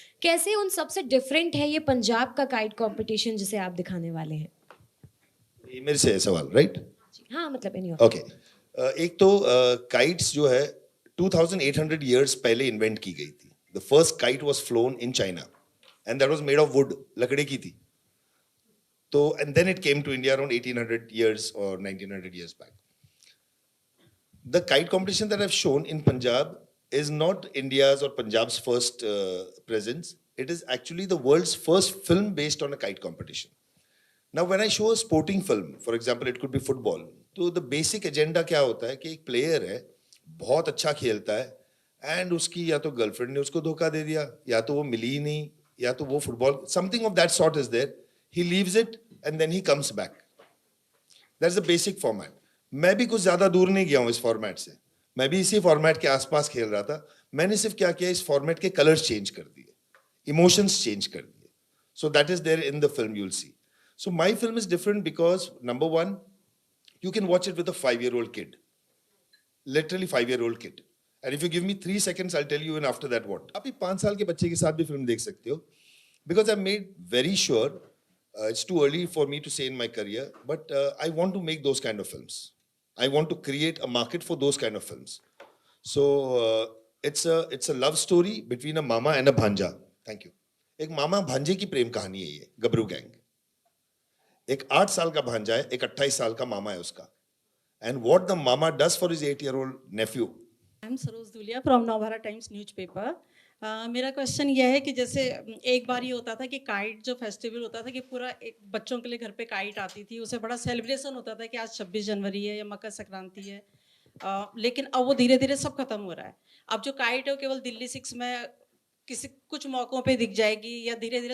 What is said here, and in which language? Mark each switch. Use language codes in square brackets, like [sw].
[hi] कैसे उन सबसे डिफरेंट है ये पंजाब का काइट कंपटीशन जिसे आप दिखाने वाले हैं? ये मेरे से है सवाल, राइट? हाँ, मतलब एनी [en] Okay. [hi] एक तो काइट्स जो है 2800 इयर्स पहले इन्वेंट की गई थी. [en] the first kite was flown in China, and that was made of wood, [hi] लकड़ी की थी. [en] So, and then it came to India around 1800 years or 1900 years back. The kite competition that I've shown in Punjab is not India's or Punjab's first presence. It is actually the world's first film based on a kite competition. Now, when I show a sporting film, for example, it could be football. [hi] तो [en] the basic agenda [hi] क्या होता है कि एक player है, बहुत अच्छा खेलता है, and उसकी या तो girlfriend ने उसको धोखा दे दिया, या तो वो मिली ही नहीं, या तो वो football, [en] something of that sort is there. He leaves it and then he comes back. That's the basic format. [hi] मैं भी कुछ ज्यादा दूर नहीं गया हूँ इस फॉर्मेट से. मैं भी इसी फॉर्मेट के आसपास खेल रहा था. मैंने सिर्फ क्या किया, इस फॉर्मेट के कलर्स चेंज कर दिए, इमोशंस चेंज कर दिए. [en] So that is there in the film, you'll see. So my film is different because number one, you can watch it with a 5-year-old kid, literally 5-year-old kid. And if you give me 3 seconds, I'll tell you. And after that, what? [hi] आप 5 साल के बच्चे के साथ भी film देख सकते हो. [en] because I've made very sure, it's too early for me to say in my career, but I want to make those kind of films. I want to create a market for those kind of films. So it's a love story between a mama and a bhanja. Thank you. [hi] एक मामा भांजे की प्रेम कहानी है ये, गबरू gang. एक 8 साल का भांजा है, एक 28 साल का मामा है उसका. [en] And what the mama does for his 8-year-old nephew. [hi] I'm Saroj Dhulia from Navbharat times newspaper. मेरा क्वेश्चन यह है कि जैसे एक बार ये होता था कि काइट जो फेस्टिवल होता था कि पूरा एक बच्चों के लिए घर पे काइट आती थी, उसे बड़ा सेलिब्रेशन होता था कि आज 26 जनवरी है या मकर संक्रांति है. लेकिन अब वो धीरे धीरे सब खत्म हो रहा है. अब जो काइट है वो केवल दिल्ली 6 में किसी कुछ मौकों पे दिख जाएगी या धीरे धीरे.